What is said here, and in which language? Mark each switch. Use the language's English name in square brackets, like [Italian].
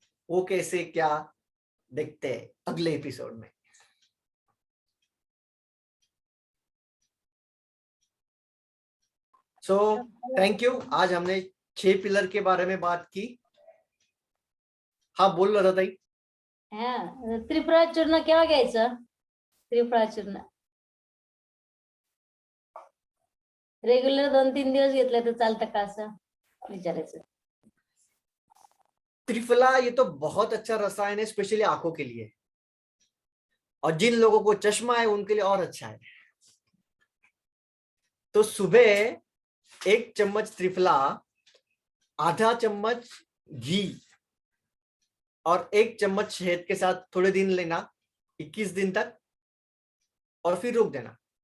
[Hindi] वो कैसे क्या देखते हैं अगले एपिसोड में। [English] So thank you. [Hindi] आज हमने 6 पिलर के बारे में बात की। हाँ बोल रहा था ताई। [Marathi] हा त्रिफळा चूर्ण केव्हा घ्यायचं? त्रिफळा चूर्ण रेग्युलर 2-3 दिवस घेतलं तर चालतं का, असं विचारायचं. [Hindi] त्रिफला ये तो बहुत अच्छा रसायन है, स्पेशली आंखों के लिए, और जिन लोगों को चश्मा है उनके लिए और अच्छा है। तो सुबह 1 चम्मच त्रिफला, आधा चम्मच घी और 1 चम्मच शहद के साथ थोड़े दिन लेना, 21 दिन तक, और फिर रोक देना।